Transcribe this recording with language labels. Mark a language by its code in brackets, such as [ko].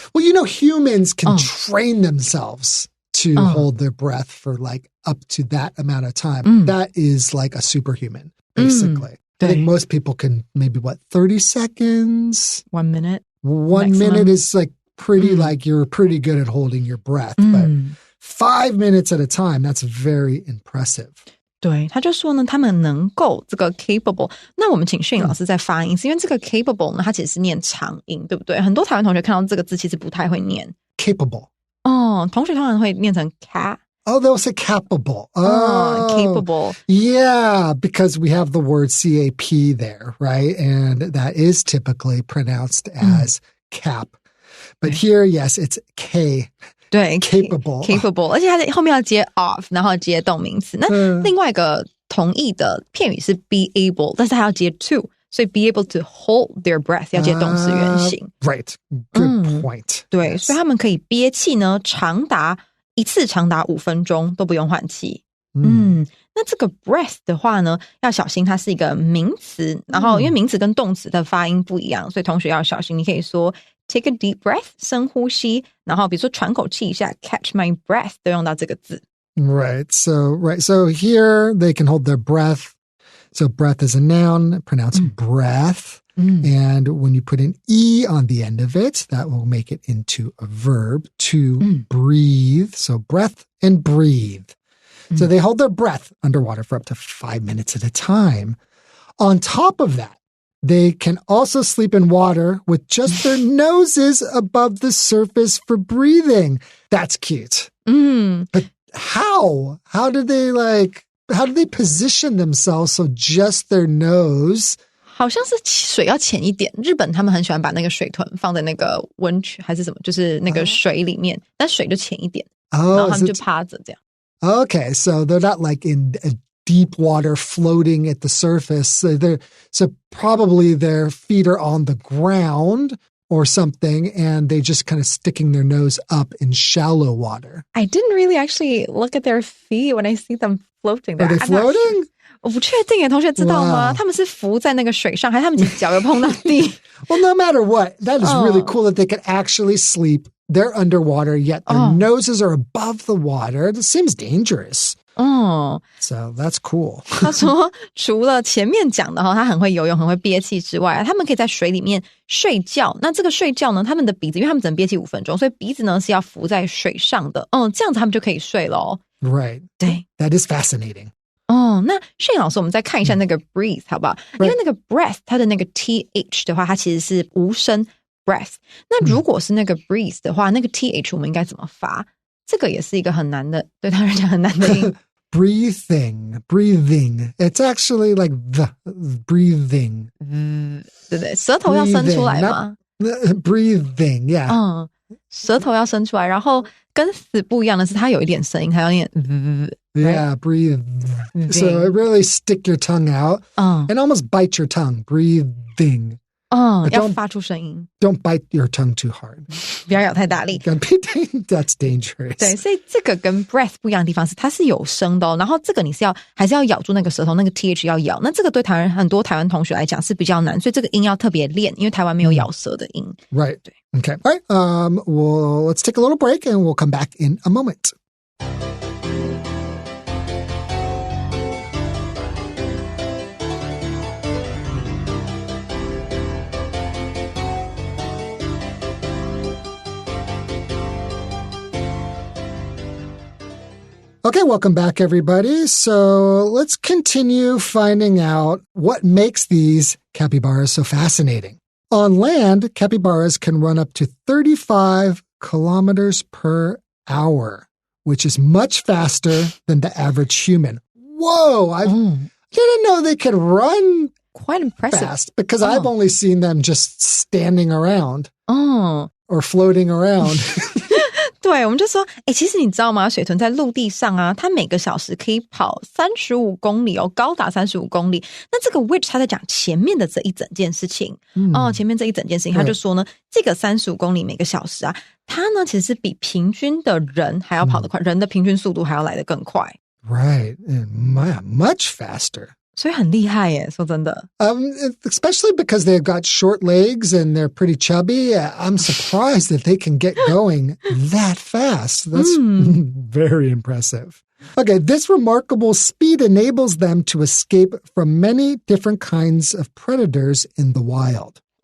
[en] Well, humans can train themselves to hold their breath for like up to that amount of time. That is like a superhuman, basically. I think most people can maybe 30 seconds? 1 minute? 1 minute is like pretty like you're pretty good at holding your breath, but 5 minutes at a time, that's very impressive. [zh] 对，他就说呢，他们能够这个 capable。那我们请炫颖老师在发音，是因为这个 capable 呢，它其实是念长音，对不对？很多台湾同学看到这个字，其实不太会念 [en] capable。 [zh] 同学通常会念成 cap。 [en] Oh, they'll say capable. Capable. Yeah, because we have the word CAP there, right? And that is typically pronounced as cap. But here, yes, it's K. [zh] 对 [en] capable， [zh] 而且它后面要接 of， 然后接动名词。那另外一个同义的片语是 [en] be able， [zh] 但是它要接 to，所以 [en] be able to hold their breath [zh] 要接动词原形。 [en] Right. Good point. [zh] 对，所以他们可以憋气呢，一次长达5分钟都不用换气。那这个 breath 的话呢，要小心它是一个名词，然后因为名词跟动词的发音不一样，所以同学要小心。你可以说 [en] take a deep breath [zh] 深呼吸，然后比如说喘口气一下 [en] catch my breath [zh] 都用到这个字。 [en] Right. So here they can hold their breath. So breath is a noun, pronounce breath. And when you put an E on the end of it, that will make it into a verb to breathe. So breath and breathe. So they hold their breath underwater for up to 5 minutes at a time. On top of that, they can also sleep in water with just their noses above the surface for breathing. That's cute. But how? How do they position themselves so just their nose? [zh] 好像是水要浅一点，日本他们很喜欢把那个水豚放在那个温泉还是什么，就是那个水里面，但水就浅一点，然后他们就趴着这样。 [en] Okay, so they're not like in a deep water floating at the surface. So probably their feet are on the ground or something, and they just kind of sticking their nose up in shallow water. I didn't really actually look at their feet when I see them floating there. Are they floating? [zh] 我不确定耶，同学知道吗？他们是浮在那个水上，还是他们脚有碰到地？ [en] Well, no matter what, that is really cool that they can actually sleep. They're underwater, yet their noses are above the water. It seems dangerous. So that's cool. [zh] 他说除了前面讲的他很会游泳很会憋气之外，他们可以在水里面睡觉。那这个睡觉呢，他们的鼻子因为他们只能憋气5分钟，所以鼻子呢是要浮在水上的。这样子他们就可以睡咯。 [en] Right. [zh] 对， [en] That is fascinating. [zh] 那炫老师我们再看一下那个 breathe 好不好？因为那个 breath 它的那个 th 的话，它其实是无声 breath。那如果是那个 breathe 的话，那个 th 我们应该怎么发？这个也是一个很难的，对他人讲很难的音。 [en] breathing. It's actually like the breathing. [zh] 对不对？舌头要伸出来吗？ [en] Breathing, yeah. [zh] 舌頭要伸出來，然後跟死不一樣的是它有一點聲音，它要念 [en] Yeah, breathe. So really stick your tongue out and almost bite your tongue. Breathing. [zh] 要發出聲音。 [en] Don't bite your tongue too hard. [zh] 不要咬太大力。 [en] That's dangerous. [zh] 对，所以这个跟 breath 不一樣的地方是它是有聲的然後這個你是還是要咬住那個舌頭，那個 th 要咬。那這個對很多台灣同學來講是比較難，所以這個音要特別練，因為台灣沒有咬舌的音。 [en] Right. [zh] 對。 [en] Okay. All right. Well, let's take a little break and we'll come back in a moment. Okay, welcome back, everybody. So let's continue finding out what makes these capybaras so fascinating. On land, capybaras can run up to 35 kilometers per hour, which is much faster than the average human. Whoa! I didn't know they could run quite impressive fast because I've only seen them just standing around or floating around. [zh] 对，我们就说其实你知道吗，水豚在陆地上啊，它每个小时可以跑35公里高达35公里。那这个 which 他在讲前面的这一整件事情前面这一整件事情他就说呢，这个35公里每个小时啊，它呢其实是比平均的人还要跑得快，人的平均速度还要来得更快。 [en] Right. Much faster. [zh] 所以很厉害耶，说真的。 [en] Especially because they've got short legs and they're pretty chubby. I'm surprised that they can get going that fast. That's very impressive. Okay, this remarkable speed enables them to escape from many different kinds of predators in the wild.